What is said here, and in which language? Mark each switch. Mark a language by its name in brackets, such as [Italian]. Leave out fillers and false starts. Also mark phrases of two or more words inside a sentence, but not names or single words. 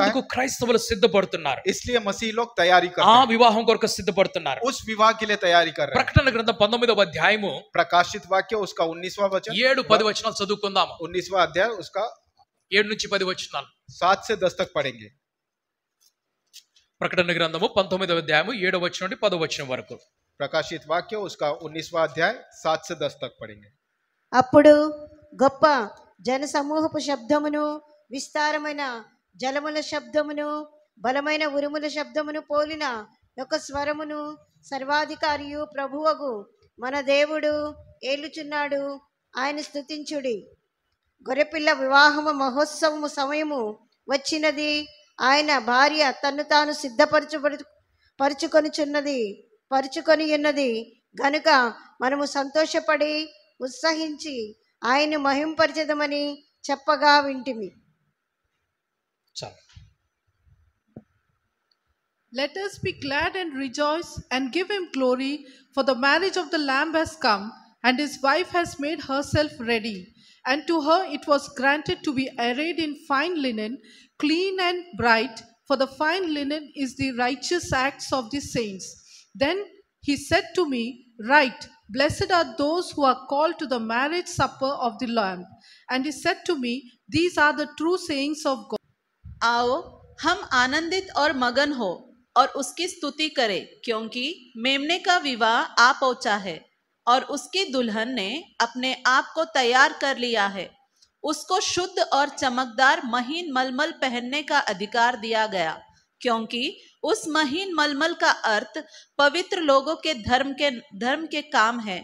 [Telugu] అందుకు క్రైస్తవులు సిద్ధపడుతున్నారు. [Hindi] इसलिए मसीह लोग तैयारी कर ఆ रहे हैं, [Telugu] వివాహం కొరకు సిద్ధపడుతున్నారు. [Hindi] उस विवाह के लिए तैयारी कर रहे हैं। [Telugu] ప్రకటన గ్రంథం 19వ అధ్యాయము [Hindi] प्रकाशित वाक्य उसका 19वां वचन, [Telugu] 7-10 వచనాలు చదువుకుందాము. [Hindi] 19वां अध्याय उसका [Telugu] 7 నుంచి 10 వచనాలు. [Hindi] 7 से 10 तक पढ़ेंगे। [Telugu] ప్రకటన గ్రంథము 19వ అధ్యాయము 7వ వచనం నుండి 10వ వచనం వరకు. [Hindi] प्रकाशित वाक्य उसका 19वां अध्याय 7 से 10 तक पढ़ेंगे। [Telugu] అప్పుడు గొప్ప జన సమూహపు శబ్దమును, విస్తారమైన జలముల శబ్దమును, బలమైన ఉరుముల శబ్దమును పోలిన ఒక స్వరమును, సర్వాధికారియు ప్రభువగు మన దేవుడు ఏలుచున్నాడు, ఆయన స్తుతించుడి. గొర్రెపిల్ల వివాహము మహోత్సవము సమయము వచ్చినది, ఆయన భార్య తన్ను తాను పరుచుకొని ఉన్నది గనుక మనము సంతోషపడి ఉత్సహించి ఆయన మహింపరచదమని చెప్పగా వింటిమి. చాలు. [English] Let us be glad and rejoice and give him glory, for the marriage of the Lamb has come, and his wife has made herself ready. And to her it was granted to be arrayed in fine linen, clean and bright, for the fine linen is the righteous acts of the saints. Then he said to me, Write, blessed are those who are called to the marriage supper of the Lamb. And he said to me, These are the true sayings of God. [Hindi] आओ हम आनंदित और मगन हो और उसकी स्तुति करें, क्योंकि मेमने का विवाह आ पहुंचा है और उसकी दुल्हन ने अपने आप को तैयार कर लिया है। उसको शुद्ध और चमकदार महीन मलमल पहनने का अधिकार दिया गया, क्योंकि उस महीन मलमल का अर्थ पवित्र लोगों के धर्म के काम है।